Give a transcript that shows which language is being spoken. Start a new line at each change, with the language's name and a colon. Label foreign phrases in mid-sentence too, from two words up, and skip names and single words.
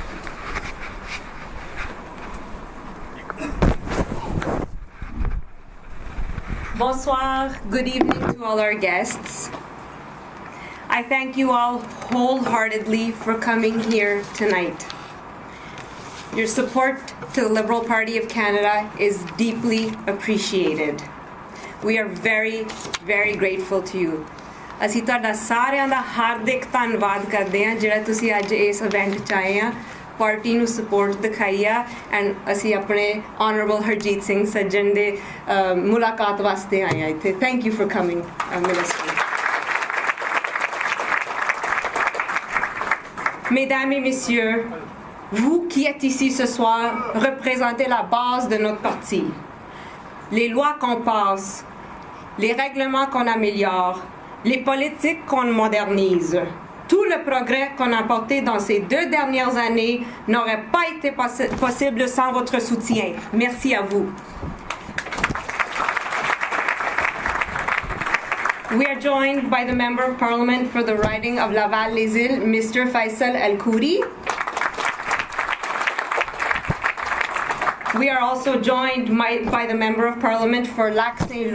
English: Bonsoir, good evening to all our guests. I thank you all wholeheartedly for coming here tonight. Your support to the Liberal Party of Canada is deeply appreciated. We are very, very grateful to you.
Punjabi: ਅਸੀਂ ਤੁਹਾਡਾ ਸਾਰਿਆਂ ਦਾ ਹਾਰਦਿਕ ਧੰਨਵਾਦ ਕਰਦੇ ਹਾਂ ਜਿਹੜਾ ਤੁਸੀਂ ਅੱਜ ਇਸ ਇਵੈਂਟ 'ਚ ਆਏ ਆ ਪਾਰਟੀ ਨੂੰ ਸਪੋਰਟ ਦਿਖਾਈ ਆ ਐਂਡ ਅਸੀਂ ਆਪਣੇ ਆਨਰੇਬਲ ਹਰਜੀਤ ਸਿੰਘ ਸੱਜਣ ਦੇ ਮੁਲਾਕਾਤ ਵਾਸਤੇ ਆਏ ਆ ਇੱਥੇ
English: thank you for coming minister
French: Mesdames et messieurs, vous qui êtes ici ce soir représentez la base de notre parti. Les lois qu'on passe, les règlements qu'on améliore, les politiques qu'on modernise, tout le progrès qu'on a apporté dans ces 2 dernières années n'aurait pas été possible sans votre soutien. Merci à vous.
English: We are joined by the Member of Parliament for the riding of Laval-les-Îles, Mr. Faisal El Khoury. We are also joined by the Member of Parliament for Lac-St.